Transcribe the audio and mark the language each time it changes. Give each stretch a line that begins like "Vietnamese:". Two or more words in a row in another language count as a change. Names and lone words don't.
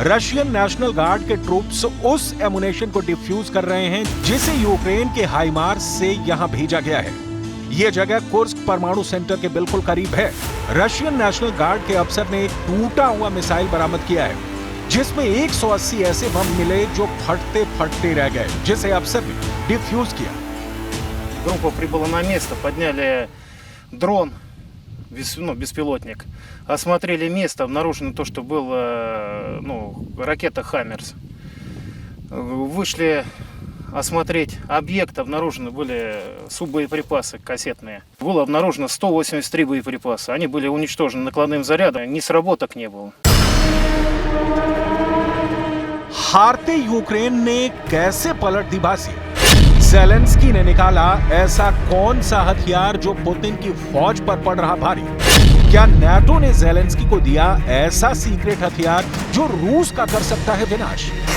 Hindi: रशियन नेशनल गार्ड के ट्रूप्स उस एमुनेशन को डिफ्यूज कर रहे हैं जिसे यूक्रेन के हाइमार्स से यहां भेजा गया है। यह जगह कुर्स्क परमाणु सेंटर के बिल्कुल करीब है। रशियन नेशनल गार्ड के अफसर ने एक टूटा हुआ मिसाइल बरामद किया है जिसमें 180 ऐसे बम मिले जो फटते फटते रह गए, जिसे अफसर ने डिफ्यूज किया।
Russian: Группа прибыла на место, подняли дрон, беспилотник, осмотрели место, обнаружено то, что был ракета «Хаммерс». Вышли осмотреть объект, обнаружены были суббоеприпасы кассетные. Было обнаружено 183 боеприпаса. Они были уничтожены накладным зарядом, ни сработок не было.
Hindi: हारते यूक्रेन ने कैसे पलट दी बाजी? ज़ेलेंस्की ने निकाला ऐसा कौन सा हथियार जो पुतिन की फौज पर पड़ रहा भारी? क्या नाटो ने ज़ेलेंस्की को दिया ऐसा सीक्रेट हथियार जो रूस का कर सकता है विनाश?